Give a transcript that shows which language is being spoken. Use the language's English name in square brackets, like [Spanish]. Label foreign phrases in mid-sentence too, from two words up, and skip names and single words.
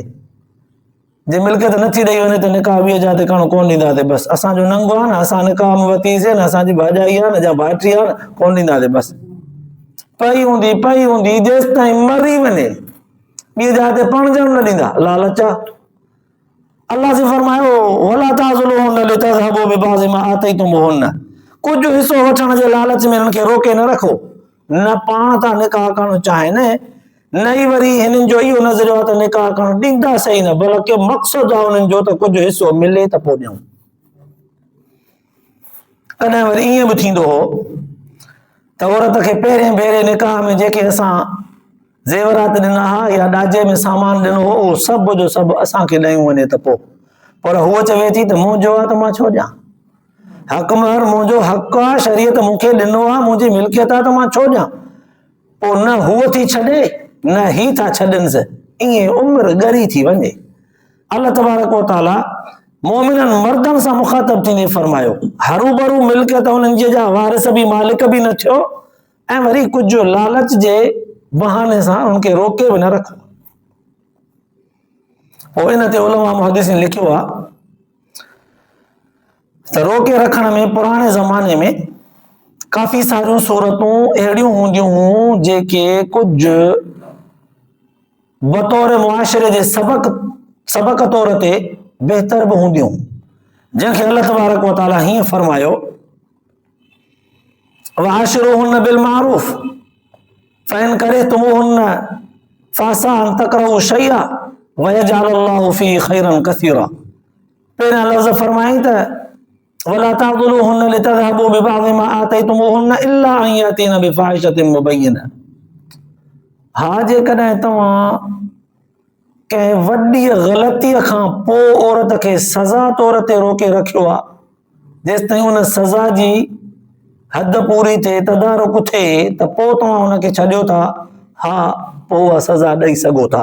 [Sindhi] जे मिल्कियत नथी ॾेई वञे त निकाह ॿिए जाते करणु कोन ॾींदासीं, बसि असांजो नंगो आहे न, असां निकाह में वरितीसीं न, असांजी भाॼाई आहे न, या भाइटी आहे न, कोन ॾींदासीं। बसि पई हूंदी जेसि ताईं मरी वञे ॿिए जाते पणजण न ॾींदा, लालच आहे। अल्लाह से फरमायो [Arabic] ولا تعضلوهن لتذهبوا ببعض ما آتيتموهن, [Sindhi] कुझु हिसो वठण जे लालच में हिननि खे रोके न रखो। न पाण था निकाह करणु चाहिनि, न ई वरी हिननि जो इहो नज़रियो आहे त निकाह करणु ॾींदा सही न, बल्कि मक़सदु आहे हुननि जो त कुझु हिसो मिले त पोइ ॾियूं। कॾहिं वरी ईअं बि थींदो हो त औरत खे पहिरें भेरे निकाह में जेके असां ज़ेवरात ॾिना हा या ॾाजे में सामान ॾिनो हो उहो सभु जो सभु असांखे ॾेयूं वञे त पोइ, पर हूअ चवे थी त मुंहिंजो आहे त मां छो ॾियां, हक़दार मुंहिंजो हक़ आहे, शरीयत मूंखे ॾिनो आहे, मुंहिंजी मिल्कियत आहे त मां छो ॾियां। पोइ न हूअ थी छॾे न ही था छॾनि, ईअं उमिरि ॻरी थी वञे। [Arabic] الله تبارك وتعالى [Sindhi] मोमिननि मर्दनि सां मुखातब थींदे फरमायो हरू भरू मिल्कियत हुननि जे जा वारिस बि मालिक बि न थियो, ऐं वरी कुझु लालच जे बहाने सां उनखे रोके बि न रखो। पोइ इन ते उलमा मुहद्दिसीन लिखियो आहे त रोके रखण में पुराणे ज़माने में काफ़ी सारियूं सूरतूं अहिड़ियूं हूंदियूं हुयूं जेके कुझु बतौर मुआशरे जे सबक तौर ते बहितर बि हूंदियूं, जंहिंखे [Arabic] الله تبارك وتعالى [Sindhi] हीअं फरमायो [Arabic] وعاشروهن بالمعروف فإن كرهتموهن فعسى أن تكرهوا شيئا ويجعل الله فيه خيرا كثيرا. [Sindhi] पहिरियां लफ़्ज़ फरमाई त [Arabic] ولا تعضلوهن لتذهبوا ببعض ما آتيتموهن إلا أن يأتين بفاحشة مبينة. [Sindhi] हा जेकॾहिं तव्हां कंहिं वॾी ग़लतीअ खां पोइ औरत खे सज़ा तौर ते रोके रखियो आहे, जेसि ताईं उन सज़ा जी हद पूरी थिए, तदारुक थिए, त पोइ तव्हां हुनखे छॾियो था, हा पोइ उहा सज़ा ॾेई सघो था।